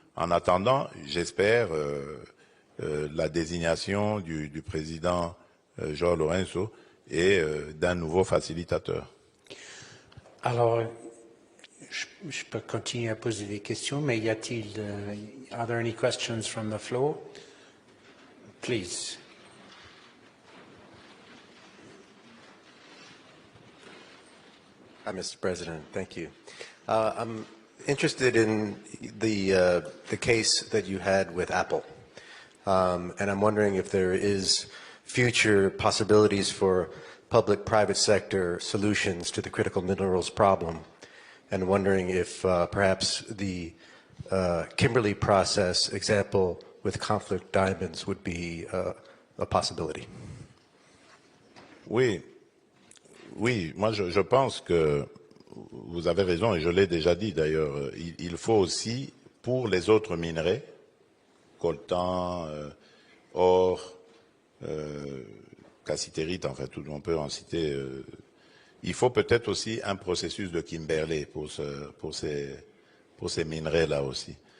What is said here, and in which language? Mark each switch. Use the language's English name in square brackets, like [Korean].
[French] En attendant, j'espère la désignation du président João Lourenço et d'un nouveau facilitateur. Alors, je peux continuer à poser des questions, mais y a-t-il... [English] are there any questions from the floor? Please. Hi, Mr. President. Thank you. I'm interested in the case that you had with Apple, and I'm wondering if there is future possibilities for public-private sector solutions to the critical minerals problem, and wondering if perhaps the Kimberley process example with conflict diamonds would be a possibility. [French] Oui, moi je pense que vous avez raison et je l'ai déjà dit d'ailleurs, il faut aussi pour les autres minerais, coltan, or, cassitérite, enfin tout, on peut en citer, il faut peut-être aussi un processus de Kimberley pour ces minerais-là aussi.